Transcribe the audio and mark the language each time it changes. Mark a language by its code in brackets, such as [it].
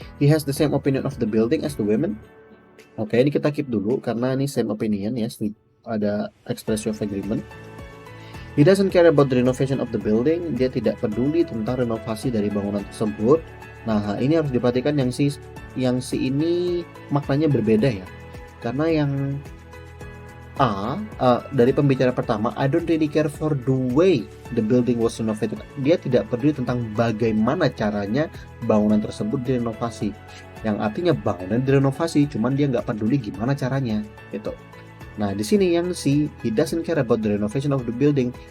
[en] He has the same opinion of the building as the women. [id] Oke, ini kita keep dulu karena ini same opinion ya, ada expression of agreement. [en] He doesn't care about the renovation of the building. [id] Dia tidak peduli tentang renovasi dari bangunan tersebut. Nah, ini harus diperhatikan yang si ini maknanya berbeda ya. Karena yang A, dari pembicara pertama, [en] I don't really care for the way the building was renovated. [id] Dia tidak peduli tentang bagaimana caranya bangunan tersebut direnovasi. Yang artinya bangunan direnovasi, cuman dia nggak peduli gimana caranya, gitu. Nah, di sini yang C, [en] he doesn't care about the renovation of the building.